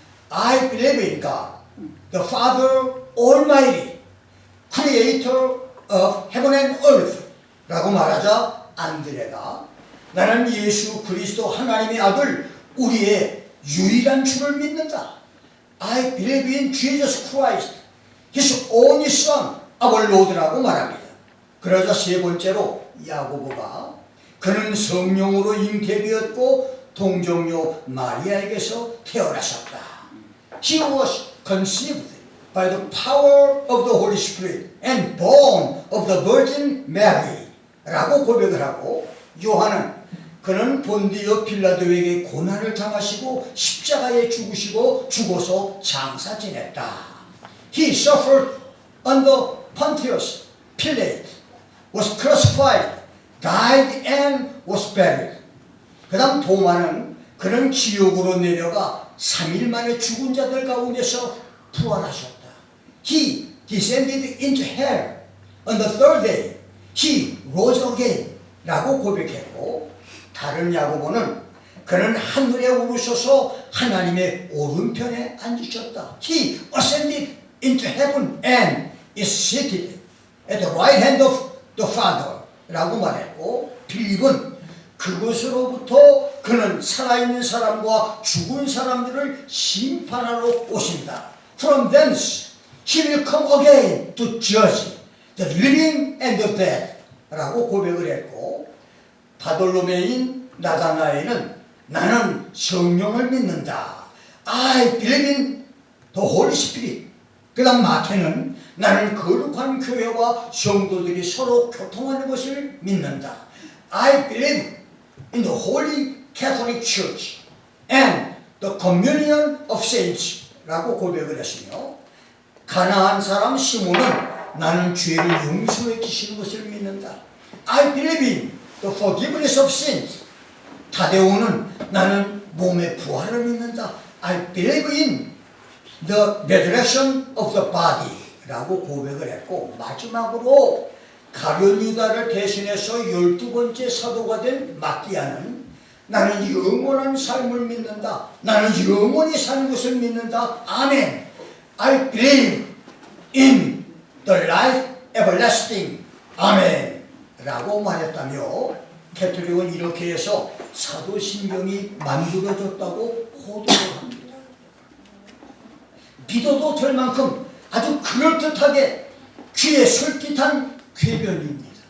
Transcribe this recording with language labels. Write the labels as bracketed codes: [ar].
[en] I believe in God, the Father Almighty, Creator of Heaven and Earth [ko] 라고 말하자 안드레가 나는 예수 그리스도 하나님의 아들 우리의 유일한 주를 믿는다. [en] I believe in Jesus Christ, His only Son, our Lord [ko] 라고 말합니다. 그러자 세 번째로 야고보가 그는 성령으로 잉태되었고 동정녀 마리아에게서 태어나셨다. [en] He was conceived by the power of the Holy Spirit and born of the Virgin Mary [ko] 라고 고백을 하고 요한은 그는 본디오 빌라도에게 고난을 당하시고 십자가에 죽으시고 죽어서 장사 지냈다. [en] He suffered under Pontius Pilate, was crucified, died and was buried. [ko] 그 다음 도마는 그는 지옥으로 내려가 3일 만에 죽은 자들 가운데서 부활하셨다. [en] He descended into hell on the third day. He rose again [ko] 라고 고백했고 다른 야고보는 그는 하늘에 오르셔서 하나님의 오른편에 앉으셨다. [en] He ascended into heaven and is seated at the right hand of the Father [ko] 라고 말했고 빌립은 그것으로부터 그는 살아있는 사람과 죽은 사람들을 심판하러 오신다. [en] From thence he will come again to judge the living and the dead [ko] 라고 고백을 했고 바돌로메인 나다나엘은 나는 성령을 믿는다. [en] I believe in the Holy Spirit. [ko] 그 다음 마태는 나는 거룩한 교회와 성도들이 서로 교통하는 것을 믿는다. [en] I believe in the Holy Catholic Church and the communion of saints [ko] 라고 고백을 했으며 가나안 사람 시몬은 나는 죄를 용서해 주시는 것을 믿는다. [en] I believe in the forgiveness of sins. [ko] 다데오는 나는 몸의 부활을 믿는다. [en] I believe in the resurrection of the body [ko] 라고 고백을 했고 마지막으로 가룟 유다를 대신해서 12번째 사도가 된 마띠아는 나는 영원한 삶을 믿는다. 나는 영원히 사는 것을 믿는다. 아멘. [en] I believe in the life everlasting. [ko] 아멘. 라고 말했다며 캐톨릭은 이렇게 해서 사도신경이 만들어졌다고 호도를 합니다. 믿어도 될 만큼 아주 그럴듯하게 귀에 솔깃한 궤변입니다.